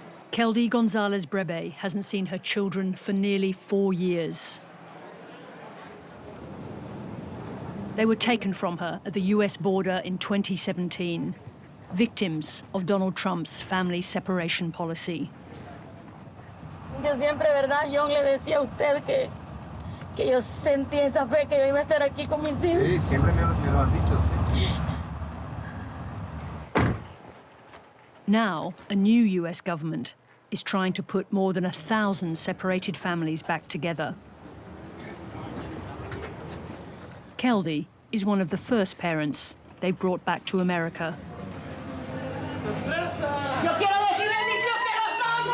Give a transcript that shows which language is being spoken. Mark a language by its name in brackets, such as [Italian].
[English] Keldy Gonzalez-Brebe hasn't seen her children for nearly 4 years. They were taken from her at the US border in 2017, victims of Donald Trump's family separation policy. [Spanish] Yo siempre, ¿verdad, John, le decía a usted que yo sentí esa fe que yo iba a estar aquí con mis hijos? Sí, siempre me lo han dicho, sí. [English] Now, a new US government is trying to put more than 1,000 separated families back together. Keldy is one of the first parents they've brought back to America. [Spanish] Yo quiero decir bendición que los amo.